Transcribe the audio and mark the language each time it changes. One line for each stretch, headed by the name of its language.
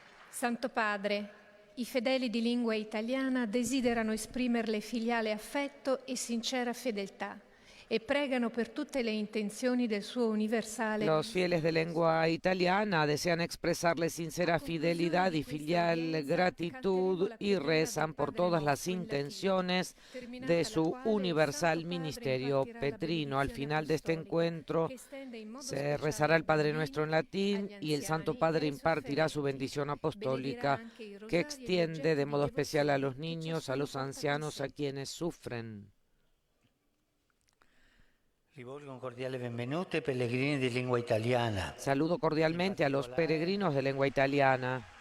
Italian: Santo Padre, i fedeli di lingua italiana desiderano esprimerle filiale affetto e sincera fedeltà e pregano per tutte le intenzioni del suo universale.
Spanish: Los fieles de lengua italiana desean expresarle sincera fidelidad y filial gratitud y rezan por todas las intenciones de su universal ministerio petrino. Al final de este encuentro se rezará el Padre Nuestro en latín y el Santo Padre impartirá su bendición apostólica que extiende de modo especial a los niños, a los ancianos, a quienes sufren.
Italian: Rivolgo un cordiale benvenuto ai pellegrini di lingua italiana.
Spanish: Saludo cordialmente a los peregrinos de lengua italiana.